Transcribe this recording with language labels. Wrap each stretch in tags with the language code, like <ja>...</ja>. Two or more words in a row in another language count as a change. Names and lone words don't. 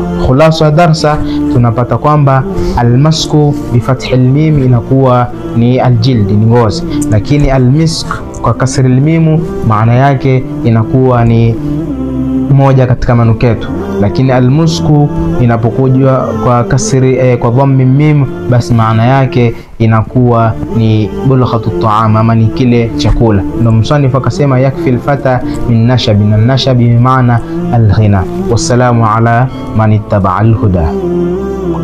<sw>Khulasa darsa tunapata kwamba</sw> <ar>المسك بفتح الميم</ar> <sw>inakuwa ni al-jild, ni ngozi, lakini al-misk kwa</sw> <ar>كسر الميم</ar> <sw>maana yake inakuwa ni moja katika manuketo. Lakini al-musku inapokuja kwa kasri kwa</sw> <ar>ضم ميم,</ar> <sw>basi maana yake inakuwa ni</sw> <ar>بلغة الطعام,</ar> <sw>ama ni kile chakula. Ndio msanifu akasema</sw> <ar>يكفي الفتى من نشب,</ar> <sw>na nashabi maana al-ghina.</sw> <ar>والسلام على من اتبع الهدى.</ar>